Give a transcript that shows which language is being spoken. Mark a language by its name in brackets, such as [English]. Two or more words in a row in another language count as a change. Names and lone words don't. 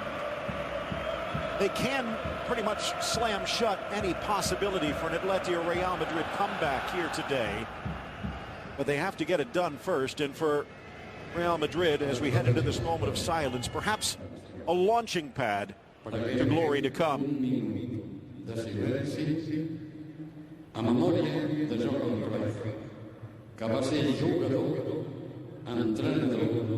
[English] They can pretty much slam shut any possibility for an Atleti or Real Madrid comeback here today. But they have to get it done first, and for Real Madrid, as we head into this moment of silence, perhaps a launching pad to glory to come. [Catalan] A memòria de Jordi Alba, que va ser jugador, entrenador.